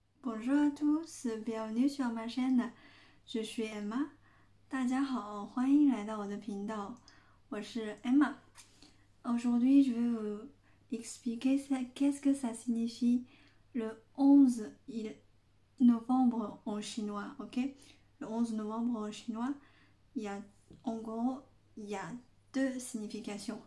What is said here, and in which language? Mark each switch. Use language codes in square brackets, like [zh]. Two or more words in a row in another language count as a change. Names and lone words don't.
[fr] Bonjour à tous, bienvenue sur ma chaîne. Je suis Emma. [zh] 大家好，欢迎来到我的频道，我是 Emma. [fr] Aujourd'hui, je vais vous expliquer qu'est-ce que ça signifie le 11 novembre en chinois, ok? Le 11 novembre en chinois, en gros, il y a deux significations.